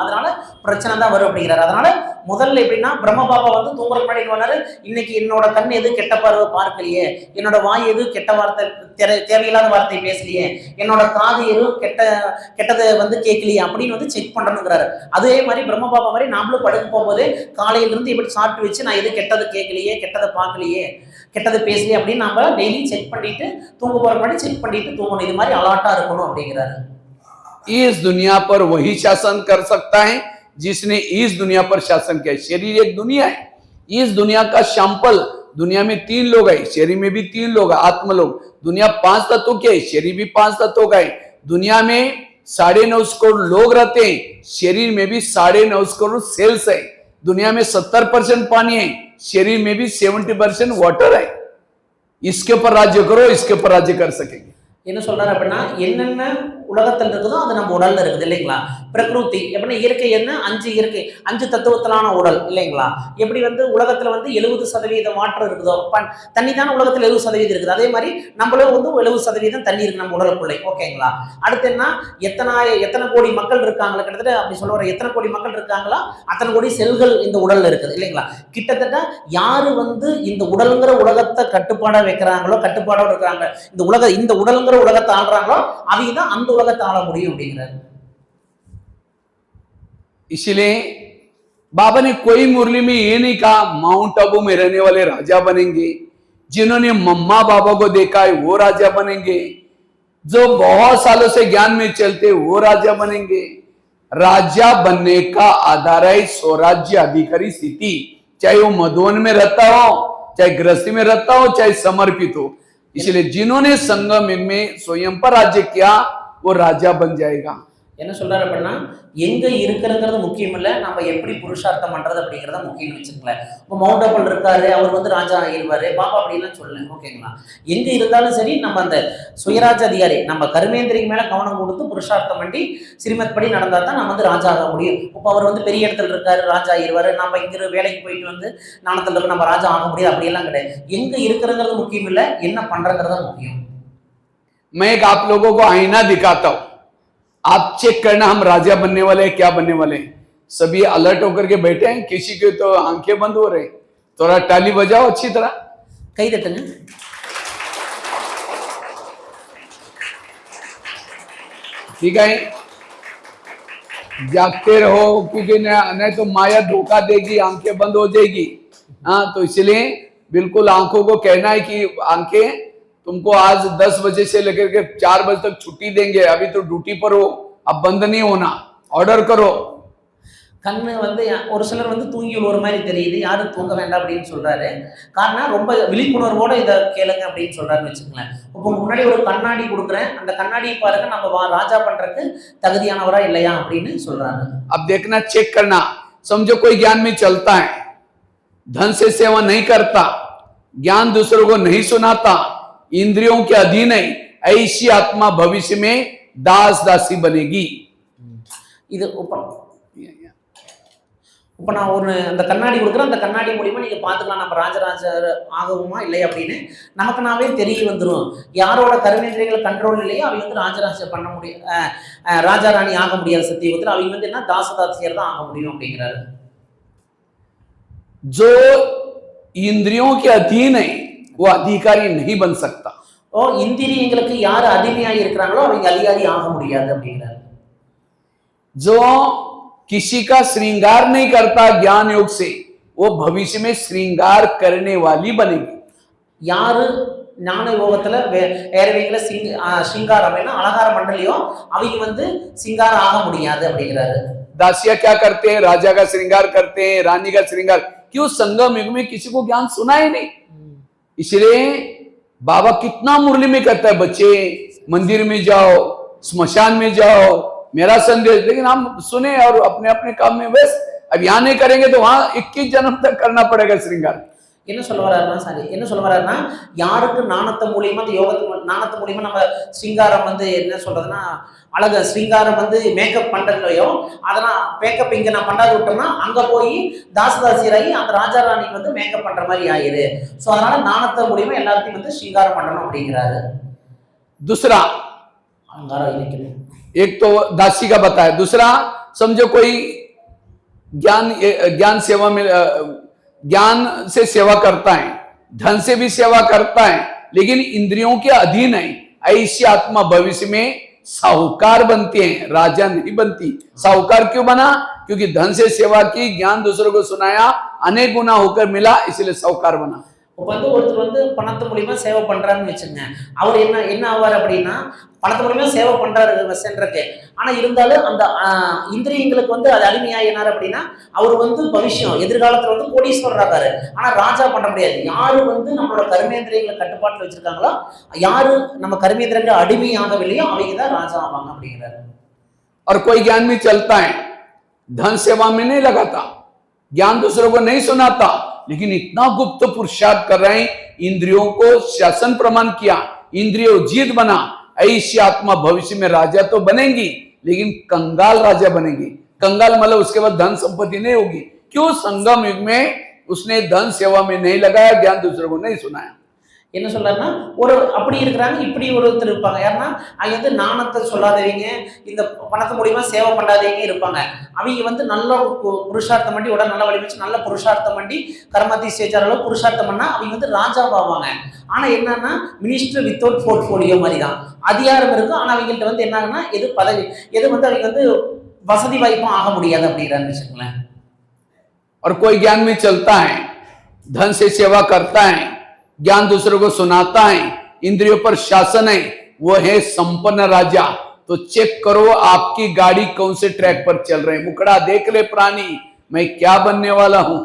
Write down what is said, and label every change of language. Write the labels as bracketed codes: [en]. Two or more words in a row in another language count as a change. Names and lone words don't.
[ta] அதனால பிரச்சனை தான் வரும் அப்படிங்கிறாரு. அதனால முதல்ல எப்படின்னா பிரம்ம பாபா வந்து தூங்குறதுக்கு முன்னாடி சொன்னாரு, இன்னைக்கு என்னோட கண் எது கெட்ட பார்வை பார்க்கலையே, என்னோட வாய் எது கெட்ட வார்த்தை தேவையில்லாத வார்த்தை பேசலையே, என்னோட காது எதுவும் கெட்டதை வந்து கேட்கலையே அப்படின்னு வந்து செக் பண்ணணுங்கிறாரு. அதே மாதிரி பிரம்ம பாபா மாதிரி நாமளும் படுக்க போகும்போது காலையில இருந்து எப்படி சாப்பிட்டு வச்சு நான் எது கெட்டது கேட்கலையே, கெட்டதை பார்க்கலையே, கெட்டதை பேசலையே அப்படின்னு நம்ம [en] daily check [ta] பண்ணிட்டு தூங்க போற முன்னாடி செக் பண்ணிட்டு தூங்கணும். இது மாதிரி அலர்ட்டா இருக்கணும் அப்படிங்கிறாரு. [hi] इस दुनिया पर वही शासन कर सकता है जिसने इस दुनिया पर शासन किया। शरीर एक दुनिया है, इस दुनिया का सैंपल, दुनिया में 3 लोग है, शरीर में भी 3 लोग है, आत्म लोग। दुनिया 5 तत्वों की है, शरीर भी 5 तत्वों का है। दुनिया में 9.5 करोड़ लोग रहते हैं, शरीर में भी 9.5 करोड़ सेल्स है। दुनिया में 70% पानी है, शरीर में भी 70% वाटर है। इसके ऊपर राज्य करो, इसके ऊपर राज्य कर सकेंगे। [ta] என்ன சொல்றாரு அப்படின்னா என்னென்ன உலகத்தில் இருக்குதோ அது நம்ம உடல்ல இருக்குது இல்லைங்களா. பிரகிருதி எப்படின்னா இயற்கை என்ன 5 இயற்கை 5 தத்துவத்திலான உடல் இல்லைங்களா. எப்படி வந்து உலகத்துல வந்து 70% வாட்டர் இருக்குதோ, தண்ணி தானே உலகத்துல 70% இருக்குது. அதே மாதிரி நம்மளும் வந்து 70% தண்ணி இருக்கு நம்ம உடலுக்குள்ளே. ஓகேங்களா. அடுத்து என்ன, எத்தனை கோடி மக்கள் இருக்காங்களா, கிட்டத்தட்ட அப்படி சொல்ல வர எத்தனை கோடி மக்கள் இருக்காங்களா அத்தனை கோடி செல்கள் இந்த உடல்ல இருக்குது இல்லைங்களா. கிட்டத்தட்ட யாரு வந்து இந்த உடலுங்கிற உலகத்தை கட்டுப்பாடா வைக்கிறாங்களோ, கட்டுப்பாடோட இருக்கிறாங்க, இந்த உடலுங்கிற உலகத்தை ஆள்றாங்களோ அவங்க தான் அந்த உலகத்தை ஆள முடியும் அப்படிங்கிறாரு. [hi] इसलिए बाबा ने कोई मुरली में ये नहीं कहा माउंट आबू में रहने वाले राजा बनेंगे, जिन्होंने मम्मा बाबा को देखा है वो राजा बनेंगे, जो बहुत सालों से ज्ञान में चलते वो राजा बनेंगे। राजा बनने का आधार है स्वराज्य अधिकारी स्थिति, चाहे वो मधुवन में रहता हो, चाहे गृहस्थी में रहता हो, चाहे समर्पित हो। इसलिए जिन्होंने संगम में स्वयं पर राज्य किया वो राजा बन जाएगा। [ta] என்ன சொல்றாரு அப்படின்னா எங்க இருக்கிறதுங்கிறது முக்கியம் இல்லை, நம்ம எப்படி புருஷார்த்தம் பண்றது அப்படிங்கிறத முக்கியம் வச்சுக்கங்களேன். இப்போ மவுண்ட் ஆபல் இருக்காரு, அவர் வந்து ராஜா ஆகிடுவாரு பாபா அப்படின்லாம் சொல்லல. ஓகேங்களா. எங்க இருந்தாலும் சரி நம்ம அந்த சுயராஜ அதிகாரி நம்ம கர்மேந்திரிக்கு மேல கவனம் கொடுத்து புருஷார்த்தம் பண்ணி ஸ்ரீமத் படி நடந்தா தான் நம்ம வந்து ராஜா ஆக முடியும். இப்போ அவர் வந்து பெரிய இடத்துல இருக்காரு, ராஜா ஆகிடுவாரு, நம்ம இங்க வேலைக்கு போயிட்டு வந்து நாணத்துல இருக்க நம்ம ராஜா ஆக முடியாது அப்படியெல்லாம் கிடையாது. எங்க இருக்கிறதுங்கிறது முக்கியம் இல்லை, என்ன பண்றங்கிறத முக்கியம். [hi] मैं एक आप लोगों को आईना दिखाता हूं, आप चेक करना हम राजा बनने वाले हैं, क्या बनने वाले हैं। सभी अलर्ट होकर के बैठे हैं, किसी के तो आंखें बंद हो रहे, थोड़ा ताली बजाओ अच्छी तरह, कई देते ठीक है। जागते रहो, क्योंकि नहीं तो माया धोखा देगी, आंखें बंद हो जाएगी। हाँ, तो इसलिए बिल्कुल आंखों को कहना है कि आंखें तुमको आज 10 बजे से लेकर के 4 बजे तक छुट्टी देंगे, अभी तो ड्यूटी पर हो, अब बंद नहीं होना, ऑर्डर करो। [ta] கண்ணு வந்து ஒரு சிலர் வந்து தூங்கி ஒரு மாதிரி தெரியுது, யாரும் தூங்க வேண்டாம் அப்படின்னு சொல்றாரு. காரணம் ரொம்ப விழிப்புணர்வோட இதை கேளுங்க அப்படின்னு சொல்றாருன்னு வச்சுக்கோங்களேன். இப்போ முன்னாடி ஒரு கண்ணாடி கொடுக்குறேன், அந்த கண்ணாடியை பாருங்க நம்ம ராஜா பண்றதுக்கு தகுதியானவரா இல்லையா அப்படின்னு சொல்றாரு. [hi] अब देखना, चेक करना, समझो कोई ज्ञान में चलता है, धन से सेवा नहीं करता, ज्ञान दूसरों को नहीं सुनाता, इंद्रियों के अधीन है, ऐसी आत्मा भविष्य में दास दासी बनेगी। [ta] இது இப்போ நான் ஒரு அந்த கண்ணாடி கொடுக்குறேன், அந்த கண்ணாடி மூலியமா நீங்க பாத்துக்கலாம் நம்ம ராஜராஜர் ஆகவுமா இல்லை அப்படின்னு நமக்கு நாவே தெரிய வந்துடும். யாரோட கருணேந்திரியங்களை கண்ட்ரோல் இல்லையோ அவங்க வந்து ராஜராஜ பண்ண முடியும், ராஜா ராணி ஆக முடியாத சத்தியத்தில் அவங்க வந்து என்ன தாசதாசியர் தான் ஆக முடியும் அப்படிங்கிறாரு. [hi] जो इंद्रियों के अधीन है वो अधिकारी नहीं बन सकता। [ta] ஓ இந்திரியங்களுக்கு யார் அடிமையாகி இருக்கிறாங்களோ அவங்க அதிகாரி ஆக முடியாது அப்படிங்கிறாரு. [hi] जो किसी का श्रृंगार नहीं करता ज्ञान योग से वो भविष्य में श्रृंगार करने वाली बनेगी। [ta] யாரு ஞான யோகத்துல வேறவைகளை சிங்காரம் என்ன அலங்கார மண்டலியோ அவங்க வந்து சிங்காரம் ஆக முடியாது அப்படிங்கிறாரு. [hi] दासिया क्या करते हैं, राजा का श्रृंगार करते हैं, रानी का श्रृंगार, क्यों संगम युग में किसी को ज्ञान सुना ही नहीं। इसलिए बाबा कितना मुरली में कहता है, बच्चे मंदिर में जाओ, स्मशान में जाओ, मेरा संदेश, लेकिन हम सुने और अपने अपने काम में व्यस्त। अब यहाँ नहीं करेंगे तो वहां 21 जन्म तक करना पड़ेगा श्रृंगार। [ta] என்ன சொல்ல வர்றாருன்னா சாரி என்ன சொல்ல வர்றாருன்னா யாருக்கு நாணத்து மூலியமா அந்த நாணத்து மூலியமா நம்ம ஸ்ரீங்காரம் வந்து என்ன சொல்றதுன்னா அழகு ஸ்ரீங்காரம் வந்து மேக்கப் பண்றதுலையோ அதெல்லாம் மேக்கப் இங்க நான் பண்ணாது விட்டோம்னா அங்க போய் தாசதாசியராகி அந்த ராஜா ராணிக்கு வந்து மேக்கப் பண்ற மாதிரி ஆயிரு. ஸோ அதனால நாணத்து மூலியமா எல்லாத்தையும் வந்து ஸ்ரீங்காரம் பண்ணணும் அப்படிங்கிறாரு. [hi] दूसरा एक तो दासी का बताया, दूसरा समझो कोई ज्ञान सेवा में ज्ञान से सेवा करता है, धन से भी सेवा करता है, लेकिन इंद्रियों के अधीन है, ऐसी आत्मा भविष्य में साहूकार बनती है, राजा नहीं बनती। साहूकार क्यों बना? क्योंकि धन से सेवा की, ज्ञान दूसरों को सुनाया, अनेक गुना होकर मिला, इसलिए साहूकार बना। [ta] இப்போ வந்து ஒருத்தர் வந்து பணத்து மூலியமா சேவை பண்றாருன்னு வச்சுங்க, அவர் என்ன ஆவார் அப்படின்னா பணத்து மூலியமா சேவை பண்றாரு சென்றிருக்கு. ஆனா இருந்தாலும் அந்த இந்திரியங்களுக்கு வந்து அது அடிமையாயினார் அப்படின்னா அவர் வந்து பவிஷ்யம் எதிர்காலத்துல வந்து கோடீஸ்வரர் ஆகாரு. ஆனா ராஜா பண்ண முடியாது. யாரு வந்து நம்மளோட கர்மேந்திரியங்களை கட்டுப்பாட்டுல வச்சிருக்காங்களோ, யாரு நம்ம கர்மேந்திரங்கள் அடிமையாகவில்லையோ அவங்க தான் ராஜா ஆவாங்க அப்படிங்கிறாரு. [hi] और कोई ज्ञान में चलता है, धन सेवा में नहीं लगाता, ज्ञान दूसरों को नहीं सुनाता, लेकिन इतना गुप्त पुरुषार्थ कर रहे हैं, इंद्रियों को शासन प्रमाण किया, इंद्रियों जीत बना, ऐसी आत्मा भविष्य में राजा तो बनेगी, लेकिन कंगाल राजा बनेगी। कंगाल मतलब उसके बाद धन संपत्ति नहीं होगी। क्यों? संगम युग में उसने धन सेवा में नहीं लगाया, ज्ञान दूसरों को नहीं सुनाया। [ta] என்ன சொல்றாருன்னா ஒரு அப்படி இருக்கிறாங்க, இப்படி ஒருத்தர் இருப்பாங்க. யாருன்னா அவங்க வந்து நாணத்தை சொல்லாதவங்க, இந்த பணத்து மூலியமா சேவை பண்ணாதவங்க இருப்பாங்க. அவங்க வந்து நல்ல புருஷார்த்தம் பண்ணி உடனே நல்ல வழி வச்சு நல்ல புருஷார்த்தம் பண்ணி கர்மாதி சேச்சார அளவு புருஷார்த்தம் பண்ணா அவங்க வந்து ராஜாவாவாங்க. ஆனா என்னன்னா [en] minister without portfolio [ta] மாதிரி தான் அதிகாரம் இருக்கும். ஆனா அவங்கள்ட்ட வந்து என்னாங்கன்னா எது பதவி எது வந்து அவங்க வந்து வசதி வாய்ப்பும் ஆக முடியாது அப்படிங்கிறான்னு வச்சுக்கோங்களேன். [hi] और कोई ज्ञान में चलता है, धन से सेवा करता है, ज्ञान दूसरों को सुनाता है, इंद्रियों पर शासन है, वो है संपन्न राजा। तो चेक करो आपकी गाड़ी कौन से ट्रैक पर चल रहे हैं। मुकड़ा देख ले प्राणी, मैं क्या बनने वाला हूं।